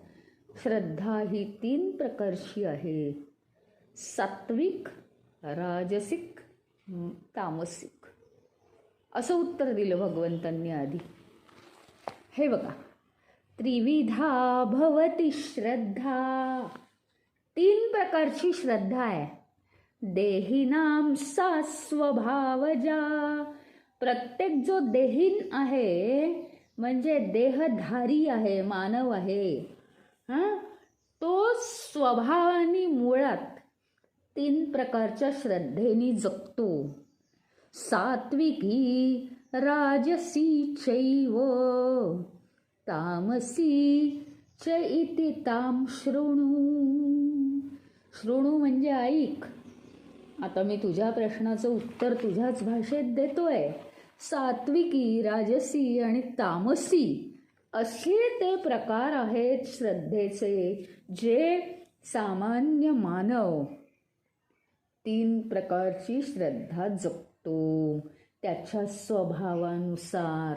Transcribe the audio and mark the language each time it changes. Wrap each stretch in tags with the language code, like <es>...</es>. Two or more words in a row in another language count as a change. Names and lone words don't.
<mr>श्रद्धा ही 3 प्रकारची आहे, सात्विक, राजसिक, तामसिक. असं उत्तर दिलं भगवंतांनी आधी. हे बघा,</mr> <sa>त्रिविधा भवती श्रद्धा.</sa> <mr>3 प्रकारची श्रद्धा आहे.</mr> <sa>देहिनाम सा स्वभावजा.</sa> <mr>प्रत्येक जो देहीन आहे म्हणजे देहधारी आहे, मानव आहे, तो स्वभावाने मुळात 3 प्रकारच्या श्रद्धेने जगतो.</mr> <sa>सात्विकी राजसी चैव तामसी च इति ताम शृणु.</sa> <mr>शृणु म्हणजे ऐक. आता मी तुझ्या प्रश्नाचं उत्तर तुझ्याच भाषेत देतोय. सात्विकी, राजसी आणि तामसी असे ते प्रकार आहेत श्रद्धेचे, जे सामान्य मानव 3 प्रकारची श्रद्धा जगतो त्याच्या स्वभावानुसार.</mr>